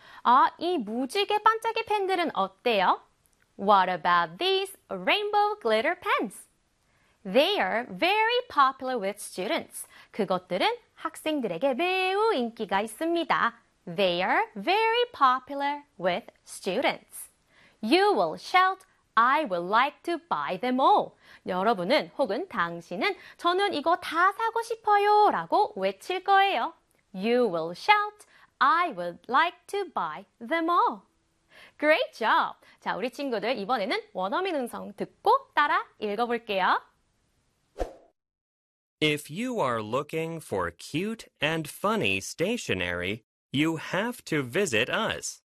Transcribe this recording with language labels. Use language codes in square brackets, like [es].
[ko] 아, 이 무지개 반짝이 펜들은 어때요? [en] What about these rainbow glitter pens? They are very popular with students. [ko] 그것들은 학생들에게 매우 인기가 있습니다. [en] They are very popular with students. You will shout, I would like to buy them all. [ko] 여러분은 혹은 당신은 저는 이거 다 사고 싶어요 라고 외칠 거예요. [en] You will shout, I would like to buy them all. Great job! [ko] 자, 우리 친구들 이번에는 원어민 음성 듣고 따라 읽어볼게요. [en] If you are looking for cute and funny stationery, you have to visit us.